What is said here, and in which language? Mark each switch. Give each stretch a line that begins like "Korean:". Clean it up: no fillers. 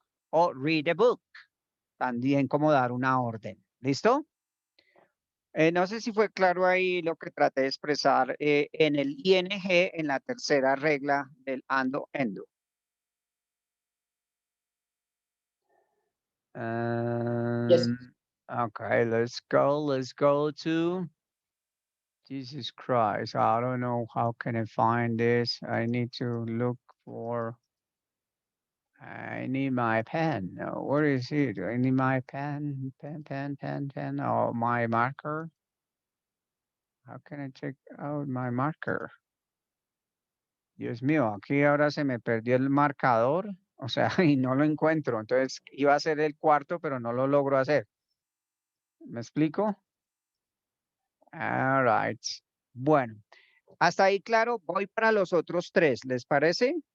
Spanish: O
English: read the book,
Spanish: también como dar una orden. ¿Listo? No sé si fue claro ahí lo que traté de expresar en el ING en la tercera regla del ando, endo.
English: Okay, let's go to Jesus Christ. I don't know how can I find this. I need to look for. I need my pen. No, where is it? I need my pen, pen, or my marker. How can I check out my marker?
Spanish: Dios mío, aquí ahora se me perdió el marcador, o sea, y no lo encuentro. Entonces iba a ser el cuarto, pero no lo logro hacer. ¿Me explico?
English: All right.
Spanish: Bueno, hasta ahí claro, voy para los otros tres, ¿les parece?